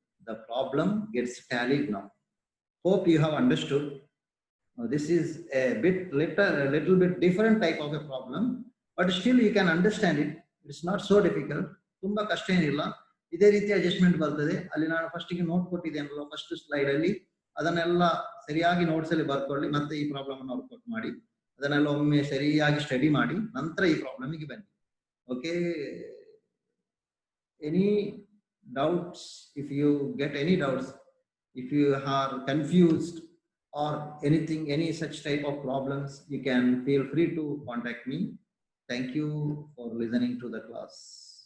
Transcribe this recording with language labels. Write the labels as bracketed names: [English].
[English] The problem gets tallied now. Hope you have understood. This is a little bit different type of a problem, but still you can understand it. It's not so difficult. [Kannada] ತುಂಬಾ ಕಷ್ಟ ಏನಿಲ್ಲ. ಇದೇ ರೀತಿ adjustment ಬರ್ತದೆ. ಅಲ್ಲಿ ನಾನು ಫಸ್ಟಿಗೆ note ಕೊಟ್ಟಿದ್ದೇನಲ್ಲ first slide ಅಲ್ಲಿ, ಅದನ್ನೆಲ್ಲ ಸರಿಯಾಗಿ ನೋಟ್ಸ್ ಅಲ್ಲಿ ಬರ್ಕೊಳ್ಳಿ. ಮತ್ತೆ ಈ ಪ್ರಾಬ್ಲಮ್ ಅನ್ನು ವರ್ಕೌಟ್ ಮಾಡಿ, ಅದನ್ನೆಲ್ಲ ಒಮ್ಮೆ ಸರಿಯಾಗಿ ಸ್ಟಡಿ ಮಾಡಿ ನಂತರ ಈ ಪ್ರಾಬ್ಲಮ್ಗೆ ಬನ್ನಿ. [English] Okay, any doubts? If you get any doubts, if you are confused or anything, any such type of problems, you can feel free to contact me. Thank you for listening to the class.